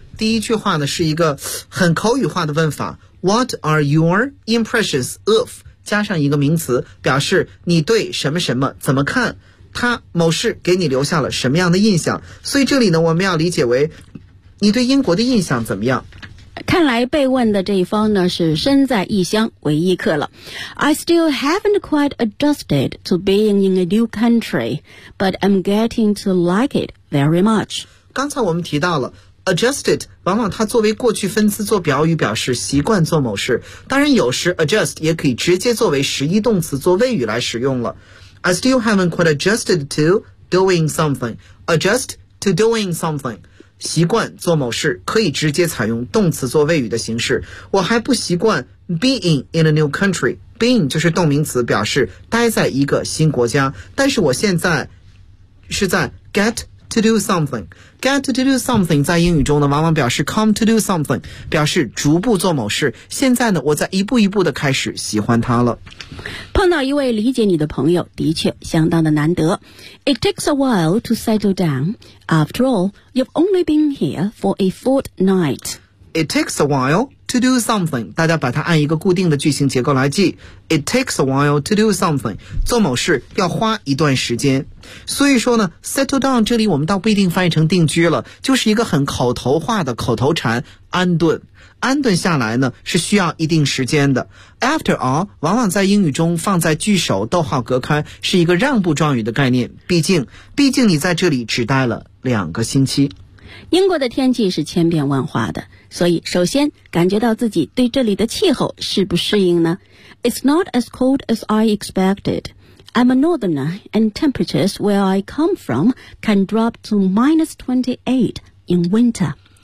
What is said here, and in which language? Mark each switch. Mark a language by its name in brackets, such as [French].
[Chinese] 第一句话呢是一个很口语化的问法， [English] What are your impressions of? [Chinese] 加上一个名词表示你对什么什么怎么看，他某事给你留下了什么样的印象。所以这里呢我们要理解为你对英国的印象怎么样。看来被问的这一方呢是身在异乡为异客了。 [English] I still haven't quite adjusted to being in a new country, but I'm getting to like it very much。 [Chinese] 刚才我们提到了Adjusted 往往它作为过去分词做表语，表示习惯做某事。当然有时 adjust 也可以直接作为实义动词做谓语来使用了。 [English] I still haven't quite adjusted to doing something. Adjust to doing something， [Chinese] 习惯做某事可以直接采用动词做谓语的形式。我还不习惯 [English] being in a new country。 [Chinese] being 就是动名词表示待在一个新国家，但是我现在是在 [English] getTo do something。 Get to do something [Chinese] 在英语中呢往往表示 [English] come to do something， [Chinese] 表示逐步做某事。现在呢我在一步一步的开始喜欢它了。碰到一位理解你的朋友的确相当的难得。 [English] It takes a while to settle down. After all, you've only been here for a fortnight. It takes a while to do something， [Chinese] 大家把它按一个固定的句型结构来记。 [English] It takes a while to do something， [Chinese] 做某事要花一段时间。所以说呢 ，settle down 这里我们倒不一定翻译成定居了，就是一个很口头化的口头禅，安顿。安顿下来呢是需要一定时间的。After all 往往在英语中放在句首逗号隔开，是一个让步状语的概念。毕竟你在这里只待了两个星期。英国的天气是千变万化的，所以首先感觉到自己对这里的气候适不适应呢？ [English] It's not as cold as I expected. I'm a northerner and temperatures where I come from can drop to minus 28 in winter.